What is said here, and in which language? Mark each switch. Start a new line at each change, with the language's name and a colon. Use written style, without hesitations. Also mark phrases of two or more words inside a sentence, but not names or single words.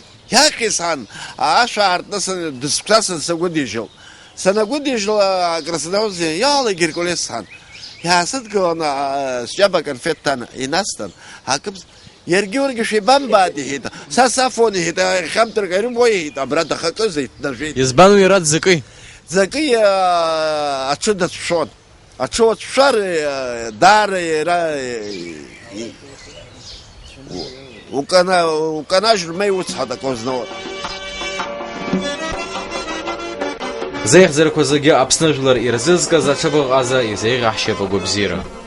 Abkhazian: Иаҟьи сан, ашәа аартны дысқәсасын сагәыдижьыл. Санагәыдижьыл акраснаузиа, иала Геркулес сан. Иаасыдгылан сџьаба конфет ҭан, инасҭан, акыбз. Иаргьы шәеибамбааит иҳәеит, са сафон иҳәеит, хьамҭарк арымуа иҳәеит, абра дахакызеит, дажәеит. Избан уи иара дзакăи? Дзакăи аҽы дацәшәон. Аҽы уацәшәар даара иара уканажьыр ма иуцҳа дакозно. Зеиӷьӡарақәа зегьы Аԥсны жәлар ирзызкыз аҽыбӷа ҟаза изеиӷьаҳшьап агәабзиара.